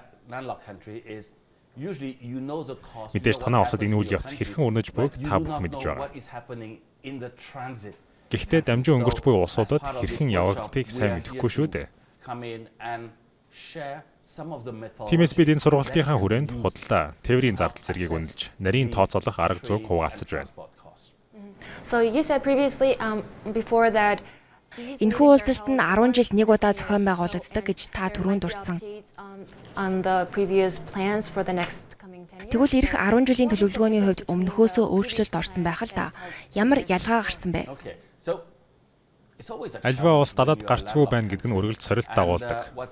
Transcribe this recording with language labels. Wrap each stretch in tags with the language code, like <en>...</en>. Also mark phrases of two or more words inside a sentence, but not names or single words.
<mn>Мэдээж танаа улсад энэ үйл явц хэрхэн өрнөж буйг та бүхэн мэдж байгаа. Гэхдээ дамжин өнгөрч буй улсуудад хэрхэн явагддгийг сайн мэдэхгүй шүү дээ. Тиймээс бид энэ сургалтынхаа хүрээнд худалдаа, тээврийн зардал зэргийг үнэлж, нарийн тооцоолох арга зүйг хуваалцаж байна.</mn> <en>So you said previously before that</en> <mn>Энэхүү уулзалт нь 10 жилд нэг удаа зохион байгуулагддаг гэж та түрүүнд дурдсан. Тэгвэл ирэх 10 жилийн төлөвлөгөөний хувьд өмнөхөөсөө өөрчлөлт орсон байх л да. Ямар ялгаа гарсан бэ? Аливаа улс далаад гарцгүй байна гэдэг нь үргэлж сорилт дагуулдаг.</mn>